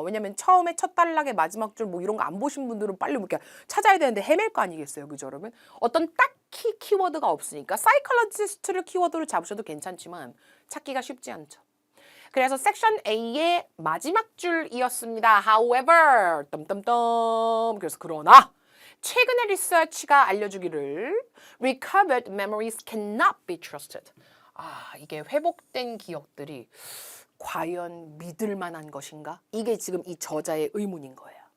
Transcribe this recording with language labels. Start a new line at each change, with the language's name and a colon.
Korean: 왜냐면 처음에 첫 단락의 마지막 줄 뭐 이런 거 안 보신 분들은 빨리 이렇게 찾아야 되는데 헤맬 거 아니겠어요. 그죠, 여러분? 어떤 딱히 키워드가 없으니까 사이콜로지스트를 키워드로 잡으셔도 괜찮지만 찾기가 쉽지 않죠. 그래서 섹션 A의 마지막 줄이었습니다. However, 그래서 그러나 최근의 리서치가 알려주기를
English: recovered memories cannot be trusted.
Korean: 이게 회복된 기억들이 과연 믿을 만한 것인가? 이게 지금 이 저자의 의문인 거예요.